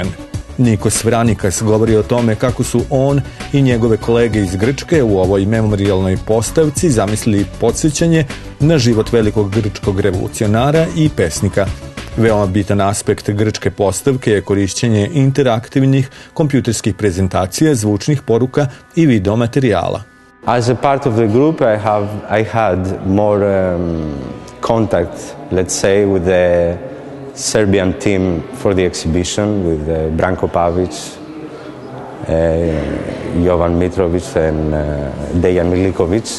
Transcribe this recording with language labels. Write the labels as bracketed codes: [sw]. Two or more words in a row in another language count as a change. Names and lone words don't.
[sr] Nikos Vranikas govori o tome kako su on i njegove kolege iz Grčke u ovoj memorijalnoj postavci zamislili podsjećanje na život velikog grčkog revolucionara i pesnika. Veoma bitan aspekt grčke postavke je korišćenje interaktivnih kompjuterskih prezentacija, zvučnih poruka i video materijala. [en] As a part of the group, I had more contact, let's say, with the Serbian team for the exhibition, with Branko Pavic, Jovan Mitrovic and Dejan Milikovic.